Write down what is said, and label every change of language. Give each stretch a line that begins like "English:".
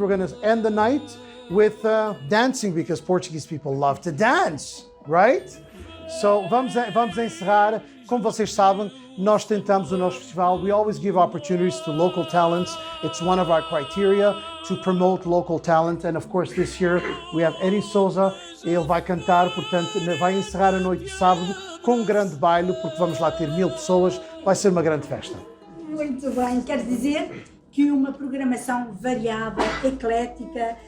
English: We're going to end the night with dancing, because Portuguese people love to dance, right?
Portuguese: So vamos encerrar. Como vocês sabem, nós tentamos no nosso festival,
English: we always give opportunities to local talents. It's one of our criteria to promote local talent. And of course, this year we have Eddie Souza.
Portuguese: Ele vai cantar, portanto, vai encerrar a noite de sábado com um grande baile, porque vamos lá ter 1000 pessoas. Vai ser uma grande festa. Muito bem, quer dizer que uma programação variada, eclética,